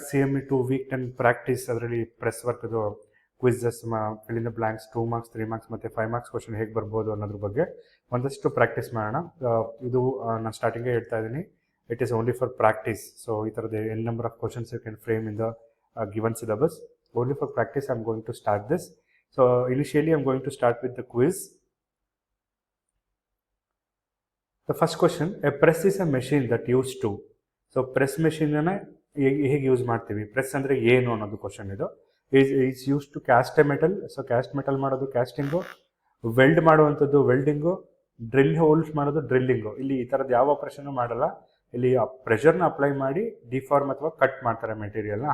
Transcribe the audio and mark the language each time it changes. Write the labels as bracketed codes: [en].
[kn] CME 2 weak 10 practice. ಅದರಲ್ಲಿ press ವರ್ಕ್ದು quizzes, fill in the blanks, 2 marks, 3 marks ಮತ್ತು 5 marks question ಹೇಗೆ ಬರ್ಬೋದು ಅನ್ನೋದ್ರ ಬಗ್ಗೆ ಒಂದಷ್ಟು ಪ್ರಾಕ್ಟೀಸ್ ಮಾಡೋಣ. ಇದು ನಾನು ಸ್ಟಾರ್ಟಿಂಗೇ ಹೇಳ್ತಾ ಇದ್ದೀನಿ, [en] It is only for practice. [kn] So ಈ ಥರದ [en] N number of questions you can frame in the given syllabus. Only for practice I am going to start this. So initially I am going to start with the quiz. The first question, a press is a machine that used to. [kn] So press ಮೆಷಿನನ್ನು ಹೇಗೆ use ಮಾಡ್ತೀವಿ, press ಅಂದರೆ ಏನು ಅನ್ನೋದು question ಇದು. [en] Is use to cast a metal. [kn] So caste metal ಮಾಡೋದು casting, weld ಮಾಡುವಂಥದ್ದು welding, drill holes ಮಾಡೋದು drilling. ಇಲ್ಲಿ ಈ ಥರದ್ದು ಯಾವ ಆಪ್ರೇಷನ್ನು ಮಾಡಲ್ಲ. ಇಲ್ಲಿ ಪ್ರೆಷರ್ನ ಅಪ್ಲೈ ಮಾಡಿ ಡಿಫಾರ್ಮ್ ಅಥವಾ ಕಟ್ ಮಾಡ್ತಾರೆ ಮೆಟೀರಿಯಲ್ನ.